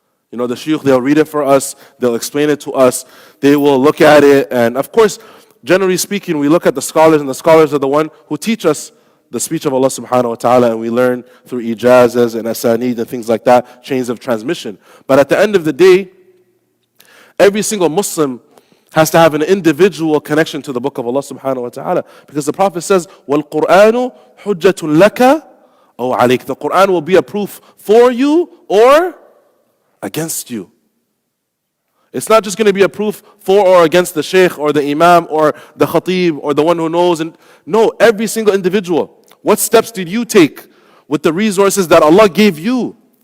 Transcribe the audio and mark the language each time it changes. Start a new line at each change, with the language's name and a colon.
English: The shuyukh, they'll read it for us, they'll explain it to us, they will look at it, and of course, generally speaking, we look at the scholars, and the scholars are the one who teach us the speech of Allah subhanahu wa ta'ala, and we learn through ijazas and asanid and things like that, chains of transmission. But at the end of the day, every single Muslim has to have an individual connection to the book of Allah subhanahu wa ta'ala. Because the Prophet says,
Arabic: وَالْقُرْآنُ حُجَّةٌ لَكَ أَوْ عَلَيْكَ.
English: The Quran will be a proof for you or against you. It's not just going to be a proof for or against the sheikh or the imam or the khatib or the one who knows. No, every single individual. What steps did you take with the resources that Allah gave you?